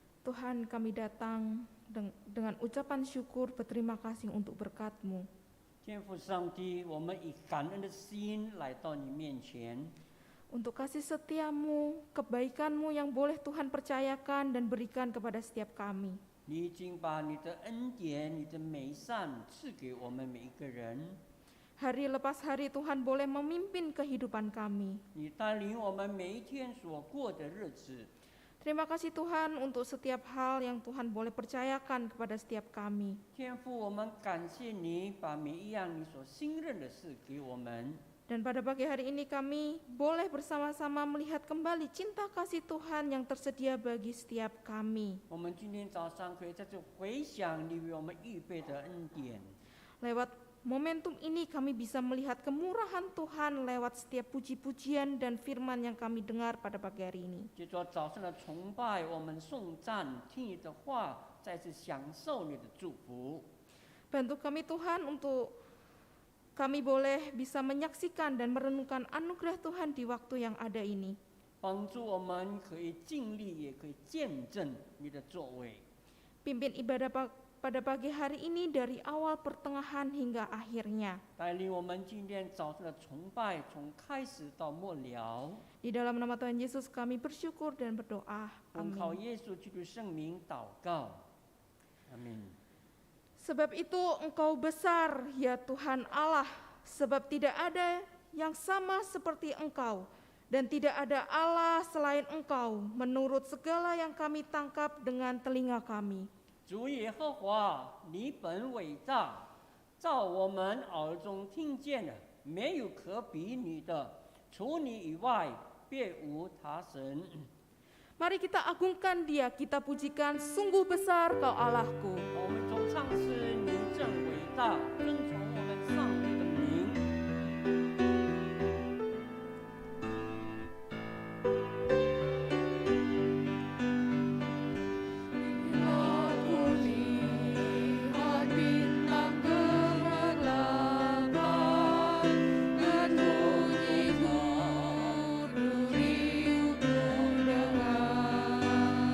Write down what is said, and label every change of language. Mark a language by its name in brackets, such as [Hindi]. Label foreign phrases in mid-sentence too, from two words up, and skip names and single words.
[Indonesian] Tuhan, kami datang dengan ucapan syukur berterima kasih untuk berkat-Mu. [Chinese] 天父上帝，我们以感恩的心来到你面前， [Indonesian] Untuk kasih setia-Mu, kebaikan-Mu yang boleh Tuhan percayakan dan berikan kepada setiap kami. [Chinese] 你已经把你的恩典、你的美善赐给我们每一个人， [Indonesian] Hari lepas hari Tuhan boleh memimpin kehidupan kami. [Chinese] 你带领我们每一天所过的日子。 [Indonesian] Terima kasih Tuhan untuk setiap hal yang Tuhan boleh percayakan kepada setiap kami. [Chinese] 天父，我们感谢你把每一样你所信任的事给我们。 [Indonesian] Dan pada pagi hari ini kami boleh bersama-sama melihat kembali cinta kasih Tuhan yang tersedia bagi setiap kami. [Chinese] 我们今天早上可以在这回想你为我们预备的恩典。 [Indonesian] Lewat momentum ini kami bisa melihat kemurahan Tuhan lewat setiap puji-pujian dan firman yang kami dengar pada pagi hari ini. [Chinese] 借着早上的崇拜，我们颂赞，听你的话，再次享受你的祝福。 [Indonesian] Bantu kami Tuhan untuk kami boleh bisa menyaksikan dan merenungkan anugerah Tuhan di waktu yang ada ini. [Chinese] 帮助我们可以尽力，也可以见证你的作为。 [Indonesian] Pimpin ibadah pada pagi hari ini dari awal pertengahan hingga akhirnya. [Chinese] 带领我们今天早上的崇拜，从开始到末了。 [Indonesian] Di dalam nama Tuhan Yesus kami bersyukur dan berdoa. [Chinese] 奉靠 [Indonesian] Amin. [Chinese] 耶稣基督圣名祷告，阿门。 [Indonesian] Sebab itu Engkau besar ya Tuhan Allah, sebab tidak ada yang sama seperti Engkau dan tidak ada Allah selain Engkau menurut segala yang kami tangkap dengan telinga kami. [Chinese] 主耶和华，你本伟大，照我们耳中听见的，没有可比你的，除你以外，别无他神。 [Indonesian] Mari kita agungkan Dia, kita pujikan, sungguh besar Kau Allahku. [Chinese] 我们中唱诗，你真伟大，遵从我们上帝的名。 [Indonesian] Aku lihat bintang gemerlapan, berbunyi berduri ku dengar.